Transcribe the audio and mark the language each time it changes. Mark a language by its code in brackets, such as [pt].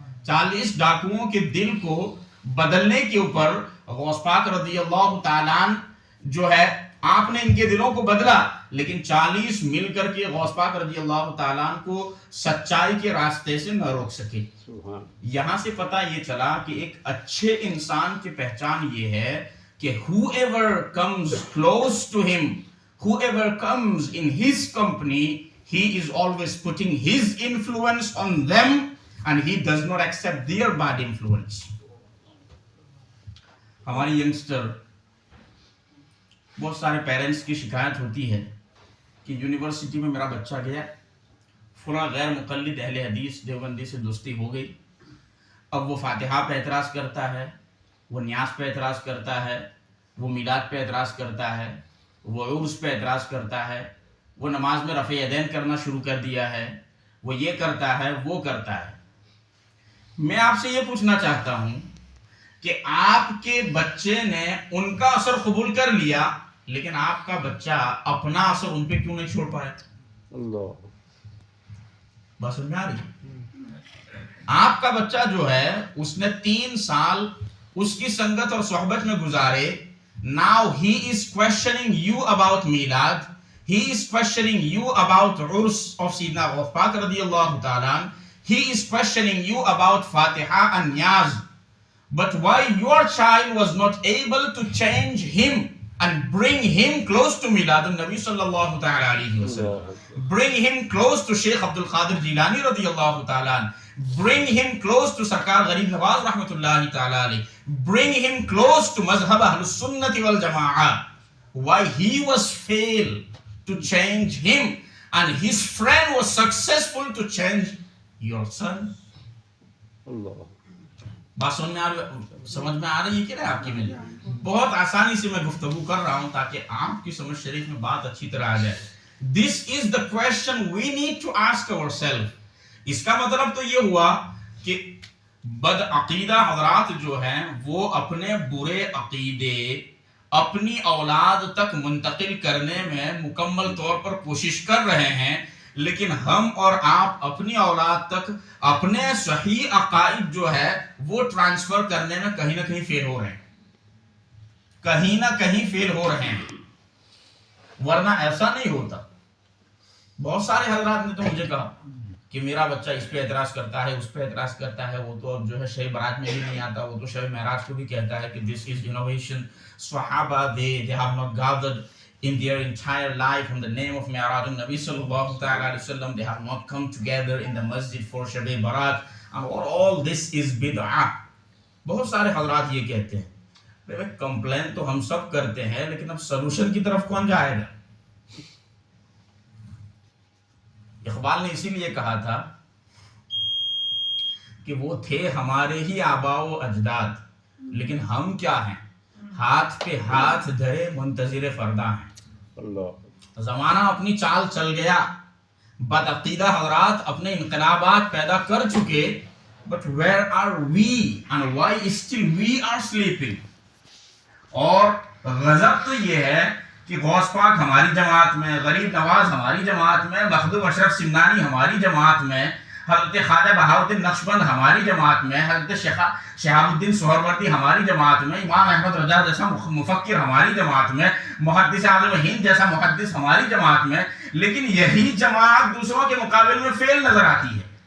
[ur] 40 ڈاکوؤں کے دل کو بدلنے کے اوپر غوث پاک رضی اللہ تعالیٰ جو ہے آپ نے ان کے دلوں کو بدلا، لیکن 40 مل کر کے غوث پاک رضی اللہ تعالیٰ کو سچائی کے راستے سے نہ روک سکے. یہاں سے پتہ یہ چلا کہ ایک اچھے انسان کی پہچان یہ ہے کہ [en] whoever comes close to him, whoever comes in his company, he is always putting his influence on them and he does not accept their bad influence. [ur] ہماری ینگسٹر بہت سارے پیرنٹس کی شکایت ہوتی ہے کہ یونیورسٹی میں میرا بچہ گیا، فلاں غیر مقلد اہل حدیث دیوبندی سے دوستی ہو گئی، اب وہ فاتحہ پہ اعتراض کرتا ہے، وہ نیاز پہ اعتراض کرتا ہے، وہ میلاد پہ اعتراض کرتا ہے، وہ عرس پہ اعتراض کرتا ہے، وہ نماز میں رفع یدین کرنا شروع کر دیا ہے، وہ یہ کرتا ہے وہ کرتا ہے. میں آپ سے یہ پوچھنا چاہتا ہوں کہ آپ کے بچے نے ان کا اثر قبول کر لیا لیکن آپ کا بچہ اپنا اثر ان پہ کیوں نہیں چھوڑ پایا؟ اللہ بات سمجھ میں آ رہی؟ آپ کا بچہ جو ہے اس نے 3 سال اس کی سنگت اور صحبت میں گزارے. [en] Now he is questioning you about Milad, he is questioning you about Urs of Syedna Ghaus Pak رضی اللہ تعالیٰ, he is questioning you about Fatiha and Niaz. But why your child was not able to change him and bring him close to Milad al-Nabi sallallahu ta'ala alayhi wa sallam, bring him close to Shaykh Abdul Qadir Jilani radiyallahu ta'ala, bring him close to Sarkar Gharib Nawaz rahmatullahi ta'ala alayhi, bring him close to Mazhab Ahlus Sunnati wal Jama'ah. Why he was failed to change him and his friend was successful to change your son? [ar] Allah. [ur] بات سمجھ میں آ رہی ہے کہ نہیں آپ کی؟ میں بہت آسانی سے میں گفتگو کر رہا ہوں تاکہ آپ کی سمجھ شریف میں بات اچھی طرح آ جائے. [en] This is the question we need to ask ourselves. [ur] اس کا مطلب تو یہ ہوا کہ بد عقیدہ حضرات جو ہیں وہ اپنے برے عقیدے اپنی اولاد تک منتقل کرنے میں مکمل طور پر کوشش کر رہے ہیں، لیکن ہم اور آپ اپنی اولاد تک اپنے صحیح عقائد جو ہے وہ ٹرانسفر کرنے میں کہیں نہ کہیں فیل ہو رہے ہیں، کہیں نہ کہیں فیل ہو رہے ہیں، ورنہ ایسا نہیں ہوتا. بہت سارے حضرات نے تو مجھے کہا کہ میرا بچہ اس پہ اعتراض کرتا ہے اس پہ اعتراض کرتا ہے، وہ تو اب جو ہے شب برات میں بھی نہیں آتا، وہ تو شب معراج کو بھی کہتا ہے کہ [en] this is innovation. Sahaba they have not gathered in their entire life in the name of Mi'raj al-Nabi sallallahu ta'ala alayhi wa sallam. They have not come together in the masjid for Shab Barat, and all this is bid'ah. [ur] بہت سارے حضرات یہ کہتے ہیں. Complain تو ہم سب کرتے ہیں لیکن اب سلوشن کی طرف کون جائے گا؟ اقبال نے اسی لیے کہا تھا کہ وہ تھے ہمارے ہی آباء و اجداد، لیکن ہم کیا ہیں؟ ہاتھ پہ ہاتھ دھرے منتظر فردا ہیں. زمانہ اپنی چال چل گیا، بد عقیدہ حضرات اپنے انقلابات پیدا کر چکے. [en] But where are we and why still we are sleeping? [ur] اور غضب تو یہ ہے کہ غوث پاک ہماری جماعت میں، غریب نواز ہماری جماعت میں، مخدوم اشرف سمنانی ہماری جماعت میں، حضرت خواجہ بہاؤالدین نقشبند ہماری جماعت میں، حضرت شہاب الدین سہروردی ہماری جماعت میں، امام احمد رضا جیسا مفکر ہماری جماعت میں، محدث اعظم ہند جیسا محدث ہماری جماعت میں، لیکن یہی جماعت دوسروں کے مقابلے میں فیل نظر آتی ہے.